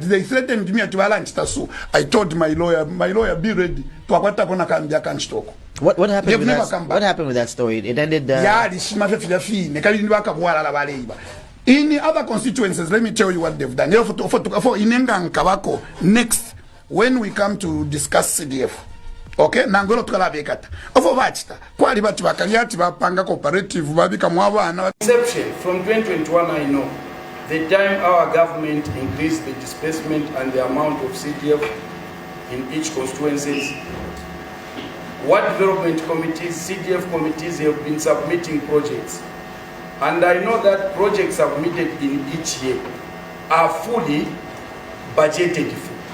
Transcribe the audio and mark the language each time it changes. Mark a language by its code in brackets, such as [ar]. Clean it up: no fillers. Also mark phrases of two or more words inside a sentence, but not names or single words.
[en] They threatened me at lunch. So I told my lawyer, be ready. What happened with that? What happened with that story? It ended. In other constituencies, let me tell you what they've done. Next, when we come to discuss CDF, okay? [bem] Nangolo tukala bekata. Ofo vachita. Kwa libati bakaliati bapanga cooperative babika mwabana. [en] Exception from 2021, I know. The time our government increased the disbursement and the amount of CDF in each constituency, what development committees, CDF committees have been submitting projects. And I know that projects submitted in each year are fully budgeted for.